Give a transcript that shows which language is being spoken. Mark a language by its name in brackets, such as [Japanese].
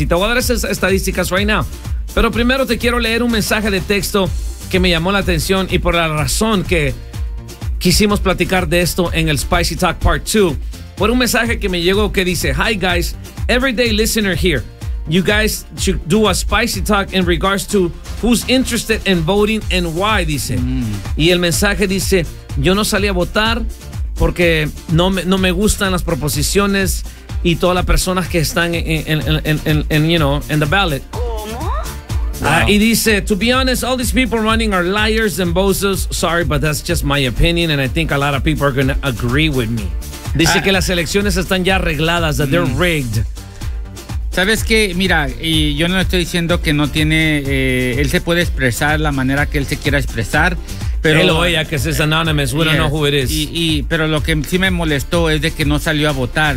[Spanish] Y te voy a dar esas estadísticas [English] right now. [Spanish] Pero primero te quiero leer un mensaje de texto que me llamó la atención y por la razón que quisimos platicar de esto en el Spicy Talk Part 2. Por un mensaje que me llegó que dice, [English] "Hi guys, everyday listener here. You guys should do a Spicy Talk in regards to who's interested in voting and why," dice. [Spanish] Y el mensaje dice, "Yo no salí a votar porque no me gustan las proposiciones y todas las personas que están en [English] the ballot." [Spanish] Y dice, [English] "To be honest, all these people running are liars and bozos. Sorry, but that's just my opinion and I think a lot of people are going to agree with me." [Spanish] Dice que las elecciones están ya arregladas, [English] that they're rigged. [Spanish] ¿Sabes qué? Mira, y yo no le estoy diciendo que no tiene... él se puede expresar la manera que él se quiera expresar, pero... Él o ella, que es [English] anonymous, we don't know who it is. [Spanish] Pero lo que sí me molestó es de que no salió a votar.